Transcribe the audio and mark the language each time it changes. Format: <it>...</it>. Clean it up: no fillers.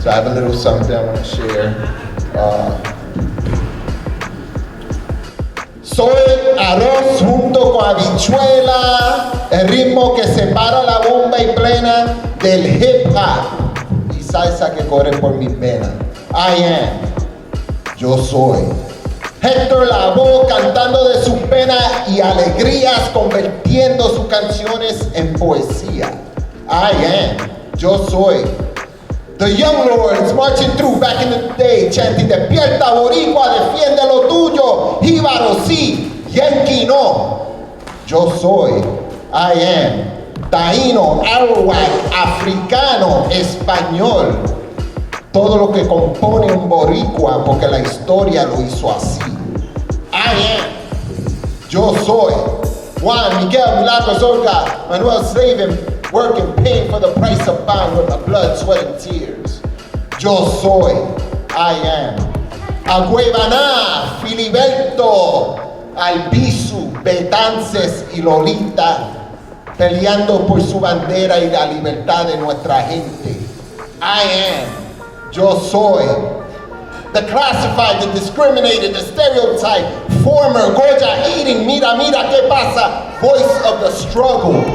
<en>So I have a little something I want to share.</en> <es>Soy arroz junto con habichuela, el ritmo que separa la bomba y plena del hip hop y salsa que corre por mis venas.</es> <en>I am,</en> <es>yo soy. Héctor Lavoe cantando de sus penas y alegrías, convirtiendo sus canciones en poesía.</es> <en>I am,</en> <es>yo soy.</es> <en>The Young Lords marching through back in the day, chanting,</en> <es>despierta boricua, defiende lo tuyo, jíbaro sí, yankee no. Yo soy,</es> <en>I am,</en> <es>taíno, arawak, africano, español. Todo lo que compone un boricua, porque la historia lo hizo así.</es> <en>I am,</en> <es>yo soy.</es> <en>Juan, Miguel, Milagros, Olga, Manuel Slavin, working, paying for the price of bond with my blood, sweat, and tears.</en> <es>Yo soy,</es> <en>I am.</en> <es>Agüevaná, Filiberto, Albizu, Betances y Lolita, peleando por su bandera y la libertad de nuestra gente.</es> <en>I am, yo soy. The classified, the discriminated, the stereotype, former, Goya eating,</en> <es>mira, qué pasa,</es> <en>voice of the struggle.</en>